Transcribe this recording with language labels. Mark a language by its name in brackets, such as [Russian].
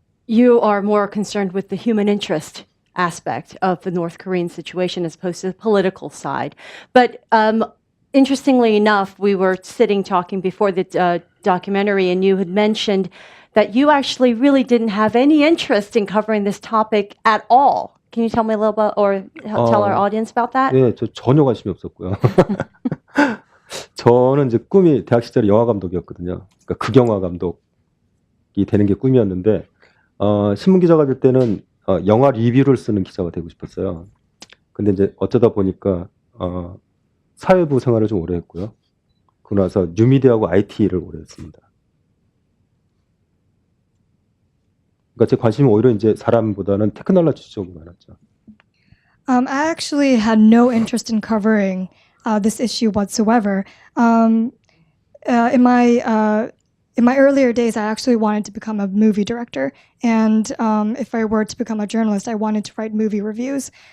[English] You are more concerned with the human interest aspect of the North Korean situation as opposed to the political side. But interestingly enough, we were sitting talking before the documentary, and you had mentioned that you actually really didn't have any interest in covering this topic at all. Can you tell me a little bit, or tell our audience about that? [Korean] 네, 저 전혀 관심이 없었고요. 저는 이제 꿈이 대학 시절에 영화 감독이었거든요. 그러니까 극영화 감독이 되는 게 꿈이었는데 신문 기자가 될 때는 영화 리뷰를 쓰는 기자가 되고 싶었어요. 근데 이제 어쩌다 보니까 사회부 생활을 좀 오래 했고요. 그러고 나서 뉴미디어하고 IT를 오래 했습니다. 그러니까 제 관심이 오히려 이제 사람보다는 테크놀로지 쪽이 많았죠. [English] I actually had no interest in covering this issue whatsoever. In my earlier days, I actually wanted to become a movie director, and if I were to become a journalist, I wanted to write movie reviews.